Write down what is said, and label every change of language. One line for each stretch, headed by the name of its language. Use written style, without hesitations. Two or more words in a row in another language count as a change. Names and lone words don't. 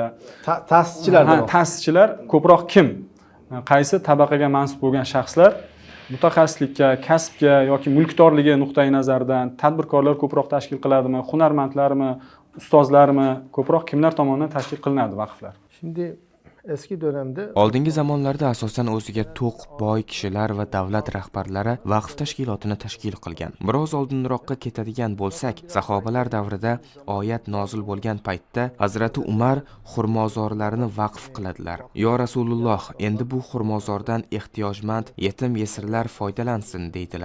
Uzbek: ta'sischilar ko'proq kim? Qaysi tabaqaga mansub bo'lgan shaxslar mutaxassislikka, kasbga yoki mulkdorligi nuqtai nazaridan tadbirkorlar ko'proq tashkil qiladimi, hunarmandlarmi, ustozlarmi, ko'proq kimlar tomonidan tashkil qilinadi vaqflar?
Turkish: Şimdi eski dönemde
Uzbek: Oldingi zamonlarda asosan o'ziga to'q, boy kishilar va davlat rahbarlari vaqf tashkilotini tashkil qilgan. Biroz oldinroqqa ketadigan bo'lsak, sahobalar davrida oyat nozil bo'lgan paytda Hazrati Umar xurmozorlarini vaqf qiladilar. Yo Rasululloh, endi bu xurmozordan ehtiyojmand yetim yesirlar foydalansin deydilar.